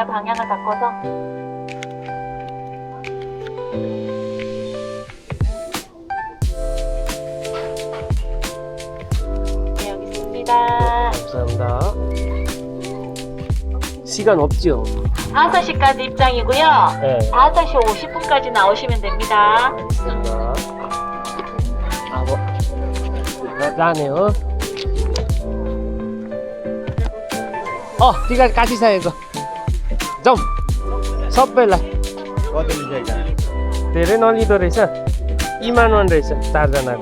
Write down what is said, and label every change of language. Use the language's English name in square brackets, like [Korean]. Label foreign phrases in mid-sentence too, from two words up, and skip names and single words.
[Korean] 방향을 바꿔서. 네, 여기 있습니다. 감사합니다. 시간 없지요? 5시까지 입장이고요. 네. 5시 50분까지 나오시면 됩니다. 알겠습니다. [Nepali] जाने हो। टिकट काटिसकेको जाउँ सबैलाई। धेरै नलिँदो रहेछ, इमानवान रहेछ 4 जनाको।